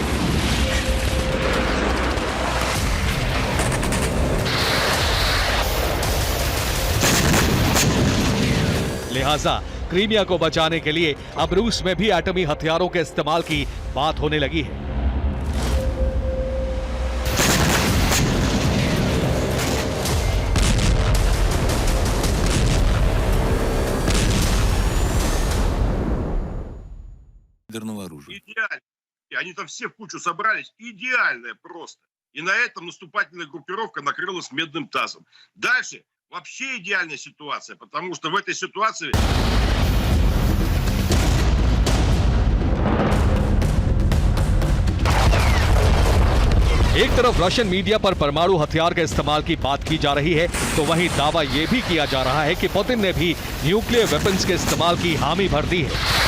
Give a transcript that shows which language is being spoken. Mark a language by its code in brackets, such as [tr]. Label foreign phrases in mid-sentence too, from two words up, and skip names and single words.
[hi] लिहाजा क्रीमिया को बचाने के लिए अब रूस में भी एटमी हथियारों के इस्तेमाल की बात होने लगी है। [ru] Идеально. И они там все в кучу собрались. Идеальное просто. И на этом наступательная группировка накрылась медным тазом. Дальше вообще идеальная ситуация, потому что в этой ситуации... [hi] एक तरफ [en] Russian media [hi] पर परमाणु हथियार के इस्तेमाल की बात की जा रही है, तो वहीं दावा यह भी किया जा रहा है कि पुतिन ने भी [en] nuclear weapons [hi] के इस्तेमाल की हामी भर दी है।